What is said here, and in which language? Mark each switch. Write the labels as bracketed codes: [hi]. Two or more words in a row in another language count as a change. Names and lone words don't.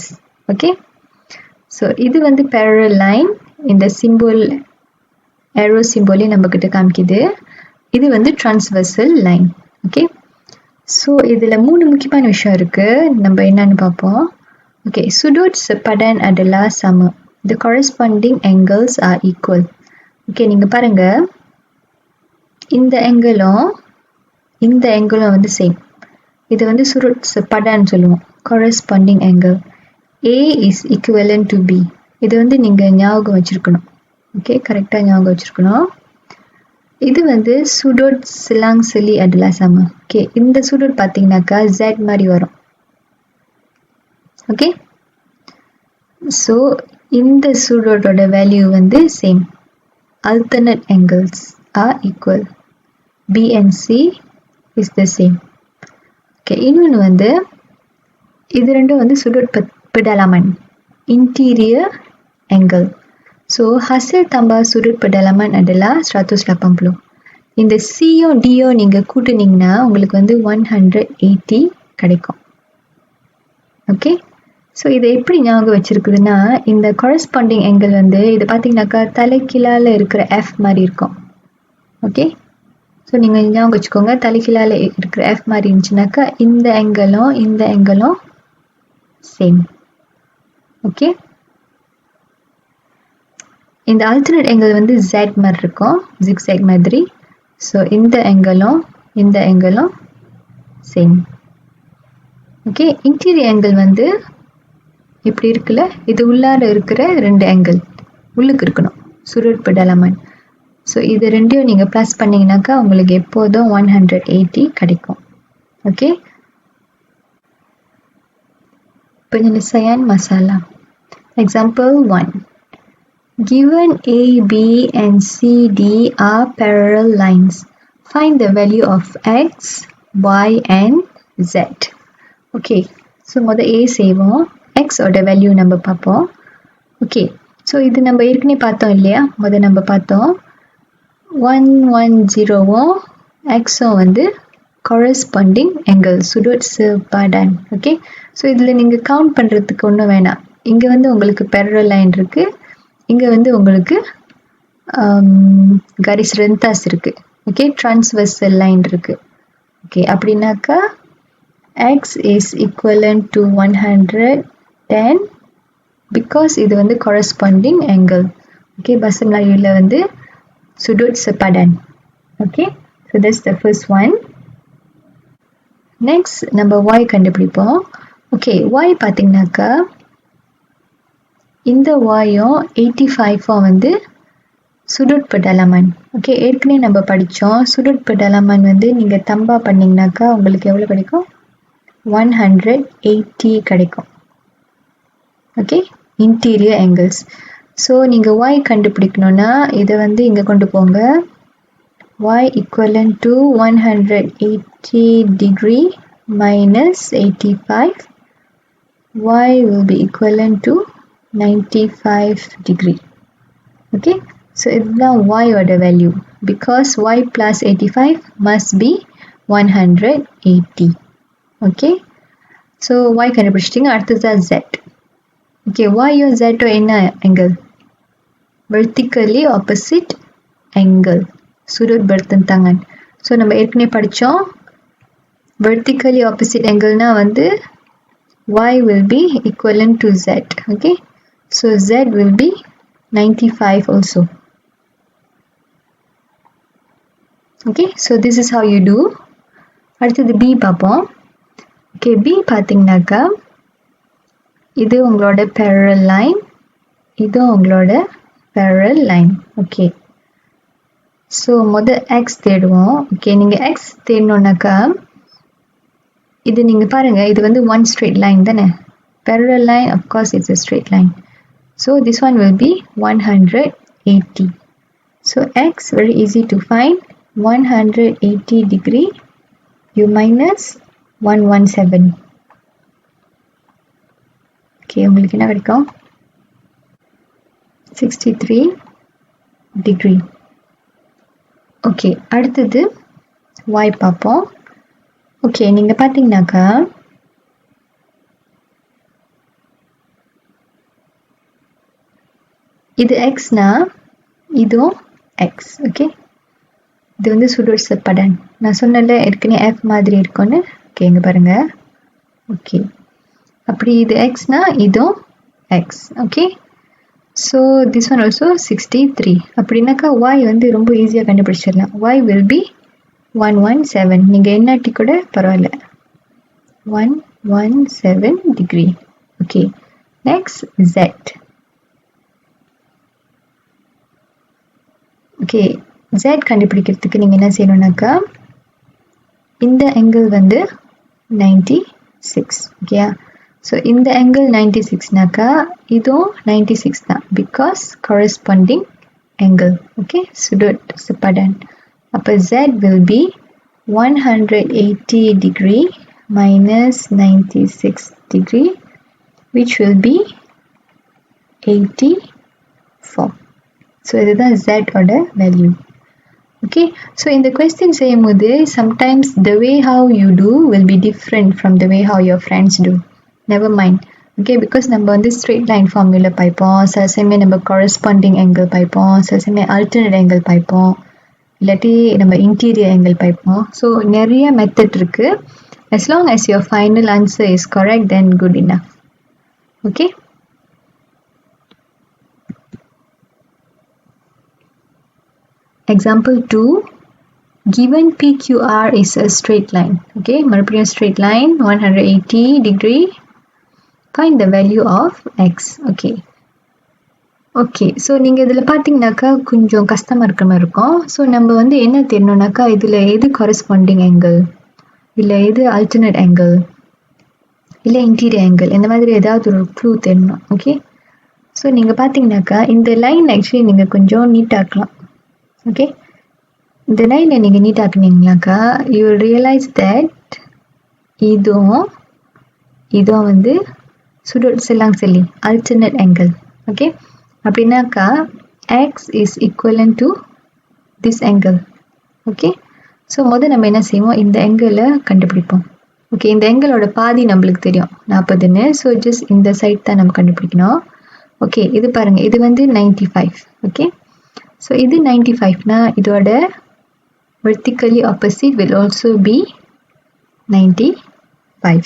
[ta] ஓகே, ஸோ இது வந்து [en] parallel line, [ta] இந்த சிம்பிள் arrow சிம்பிளே நம்மக்கிட்ட காமிக்குது. இது வந்து [en] transversal line. [ta] ஓகே, ஸோ இதில் 3 முக்கியமான விஷயம் இருக்குது, நம்ம என்னன்னு பார்ப்போம். ஓகே, [ms] sudut sepadan adalah sama. [en] The corresponding angles are equal. [ta] ஓகே, நீங்கள் பாருங்க, இந்த ஆங்கிளும் வந்து சேம். இது வந்து [ms] sudut sepadan [ta] சொல்லுவோம், [en] corresponding angle. A is equivalent to B. [ta] இது வந்து நீங்கள் ஞாபகம் வச்சுருக்கணும். ஓகே, கரெக்டாக ஞாபகம் வச்சுருக்கணும். இது வந்து [ms] sudut selang seli adalah sama. [ta] ஓகே, இந்த sudut பார்த்தீங்கன்னாக்கா Z மாதிரி வரும். ஓகே, ஸோ இந்த சூடோட வேல்யூ வந்து சேம். [en] alternate angles are equal. B and C is the same. [ta] ஓகே, இன்னொன்று வந்து இது ரெண்டும் வந்து [ms] sudut pedalaman, [en] interior angle. [ms] ஸோ hasil tambah sudut pedalaman adalah 180. [ta] இந்த சியும் டியும் நீங்கள் கூட்டினீங்கன்னா உங்களுக்கு வந்து 180 கிடைக்கும். ஓகே, ஸோ இதை எப்படி ஞாபகம் வச்சுருக்குதுன்னா, இந்த [en] corresponding angle [ta] வந்து இது பார்த்தீங்கன்னாக்கா தலைக்கீழால் இருக்கிற F மாதிரி இருக்கும். ஓகே, ஸோ நீங்கள் ஞாபகம் வச்சுக்கோங்க, தலைக்கீழால் இருக்கிற F மாதிரி இருந்துச்சுனாக்கா இந்த ஆங்கிளும் சேம். ஓகே, இந்த [en] alternate angle [ta] வந்து Z மாதிரி இருக்கும், zigzag மாதிரி. ஸோ இந்த ஆங்கிளும் same. Okay, [en] interior angle [ta] வந்து இப்படி இருக்குல்ல, இது உள்ளார இருக்கிற ரெண்டு angle உள்ளுக்கு இருக்கணும் சுருட்புட element. ஸோ இது ரெண்டையும் நீங்கள் ப்ளஸ் பண்ணிங்கனாக்கா உங்களுக்கு எப்போதும் 180 கிடைக்கும். ஓகே, [ms] penyelesaian masalah. [en] Example 1. Given A, B and C, D are parallel lines. Find the value of X, Y and Z. [ta] Okay, so மொத A செய்வோம். X ஓட வேல்யூ நம்ம பார்ப்போம். ஓகே, ஸோ இது நம்ம ஏற்கனவே பார்த்தோம் இல்லையா, மொதல் நம்ம பார்த்தோம் 110வும் Xம் வந்து [en] corresponding angle [ms] sudut sepadan. [ta] ஓகே, ஸோ இதில் நீங்கள் கவுண்ட் பண்ணுறதுக்கு ஒன்றும் வேணாம். இங்கே வந்து உங்களுக்கு [en] parallel line [ta] இருக்குது, இங்கே வந்து உங்களுக்கு [ms] garis rentas [ta] இருக்குது. ஓகே, [en] transversal line [ta] இருக்குது. ஓகே, அப்படின்னாக்கா [en] X is equivalent to 110 because [ta] இது வந்து [en] corresponding angle. ஓகே, [ms] bahasa Melayuல வந்து sudut sepadan. [en] Okay, so that's the first one. Next, [ta] நம்ம Y கண்டுபிடிப்போம். ஓகே, Y பார்த்தீங்கன்னாக்கா இந்த Yயும் 85 வந்து [ms] sudut pedalaman. [ta] ஓகே, ஏற்கனவே நம்ம படித்தோம் [ms] sudut pedalaman [ta] வந்து நீங்கள் தம்பா பண்ணிங்கனாக்கா உங்களுக்கு எவ்வளோ கிடைக்கும், 180 கிடைக்கும். [en] ஓகே, interior angles. [ta] ஸோ நீங்கள் Y கண்டுபிடிக்கணும்னா இதை வந்து இங்கே கொண்டு போங்க. [en] Y equivalent to 180 degree minus 85. Y will be equivalent to 95 degree. Okay, so இதுதான் Y ஓட value because Y plus 85 must be 180. [ta] Okay, so Y கண்டுபிடிச்சிட்டிங்க. அடுத்தது Z. [en] Okay, Y or Z என்ன angle? Vertically opposite angle. sudut bertentangan. So [ta] நம்ம ஏற்கனவே படித்தோம் [en] vertically opposite angle [ta] னா வந்து [en] Y will be equivalent to Z. Okay, so Z will be 95 also. Okay, so this is how you do. [ta] அடுத்தது B பார்ப்போம். Okay, B பார்த்தீங்கன்னாக்கா இது உங்களோட [en] parallel line, [ta] இது உங்களோட [en] parallel line. [ta] Okay, ஸோ மொதல் X தேடுவோம். ஓகே, நீங்கள் X தேடணுன்னாக்கா இது நீங்கள் பாருங்கள், இது வந்து [en] one straight line [ta] தானே. [en] parallel line of course it's a straight line, so this one will be 180. so X very easy to find. 180 degree you minus 117. [ta] ஓகே, உங்களுக்கு என்ன கிடைக்கும், 63 degree. ஓகே, அடுத்தது Y பார்ப்போம். ஓகே, நீங்கள் பார்த்தீங்கன்னாக்கா இது Xனா இதுவும் X. ஓகே, இது வந்து [ms] sudut sepadan. [ta] நான் சொன்னல ஏற்கனவே F மாதிரி இருக்கும்னு. ஓகே, இங்கே பாருங்கள். ஓகே, அப்படி இது Xனா இதுவும் X. ஓகே, [en] so this one also 63. [ta] அப்படின்னாக்கா Y வந்து ரொம்ப ஈஸியாக கண்டுபிடிச்சிடலாம். [en] Y will be 117. [ta] நீங்கள் என்னாட்டி கூட பரவாயில்ல, 117 degree. ஓகே, next Z. ஓகே, Z கண்டுபிடிக்கிறதுக்கு நீங்கள் என்ன செய்யணுன்னாக்கா இந்த angle வந்து 96. ஓகேயா, ஸோ இந்த angle 96னாக்கா இதுவும் 96 தான் [en] because corresponding angle. ஓகே, [ms] sudut sepadan. [en] அப்போ Z will be 180 degree minus 96 degree which will be 84. ஸோ [ta] இதுதான் Z ஓட [en] value. Okay, so [ta] இந்த கொஸ்டின் செய்யும் போது [en] sometimes the way how you do will be different from the way how your friends do. Never mind. [ta] ஓகே, பிகாஸ் நம்ம வந்து [en] straight line formula [ta] பார்ப்போம், சில சமயம் நம்ம [en] corresponding angle [ta] பார்ப்போம், சில சமயம் [en] alternate angle [ta] பார்ப்போம், இல்லாட்டி நம்ம [en] interior angle [ta] பார்ப்போம். ஸோ நிறைய மெத்தட் இருக்குது. [en] as long as your final answer is correct then good enough. ஓகே, example 2. given PQR is a straight line. Okay, மறுபடியும் straight line 180 degree. Find the value of x. Okay. [ta] Okay, so நீங்கள் இதில் பார்த்தீங்கன்னாக்கா கொஞ்சம் கஷ்டமாக இருக்கிற மாதிரி இருக்கும். ஸோ நம்ம வந்து என்ன தெரியணுன்னாக்கா இதில் எது [en] corresponding angle, [ta] இல்லை எது [en] alternate angle, [ta] இல்லை [en] interior angle, [ta] இந்த மாதிரி ஏதாவது ஒரு க்ளூ தெரியணும். ஓகே, ஸோ நீங்கள் பார்த்தீங்கன்னாக்கா இந்த லைன் ஆக்சுவலி நீங்கள் கொஞ்சம் நீட்டாக்கலாம். ஓகே, இந்த லைனை நீங்கள் நீட்டாக்குனீங்கனாக்கா [en] you will realize that [ta] இதுவும் வந்து [ms] sudut selang seli [en] alternate angle. ஓகே, அப்படின்னாக்கா x is equivalent to this angle. [ta] ஓகே, ஸோ முதல் நம்ம என்ன செய்வோம், இந்த ஆங்கிளை கண்டுபிடிப்போம். ஓகே, இந்த ஆங்கிளோட பாதி நம்மளுக்கு தெரியும் 40ன்னு. ஸோ ஜஸ்ட் இந்த சைட் தான் நம்ம கண்டுபிடிக்கணும். ஓகே, இது பாருங்கள், இது வந்து 95. ஓகே, ஸோ இது 95னா இதோட [en] vertically opposite will also be 95.